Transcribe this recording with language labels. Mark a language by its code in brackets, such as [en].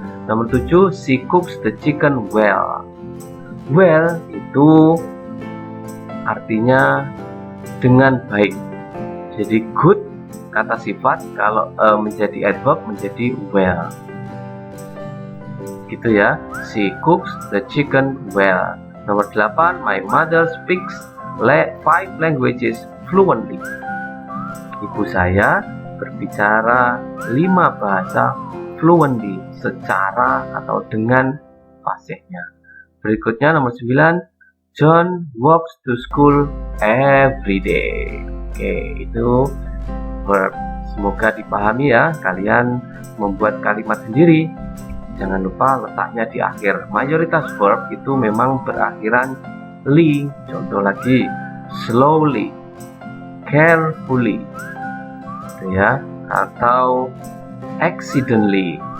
[id] Nomor 7, [en] she cooks the chicken well. [id] Well itu artinya dengan baik. Jadi good kata sifat, kalau menjadi adverb menjadi well. Gitu ya. [en] She cooks the chicken well. [id] Nomor 8, [en] my mother speaks 5 languages fluently. [id] Ibu saya berbicara 5 bahasa fluently, secara atau dengan fasihnya. Berikutnya nomor 9, [en] John walks to school every day. [id] Oke, itu verb. Semoga dipahami ya. Kalian membuat kalimat sendiri. Jangan lupa letaknya di akhir. Mayoritas verb itu memang berakhiran Li. Contoh lagi, slowly, carefully, gitu ya, atau accidentally.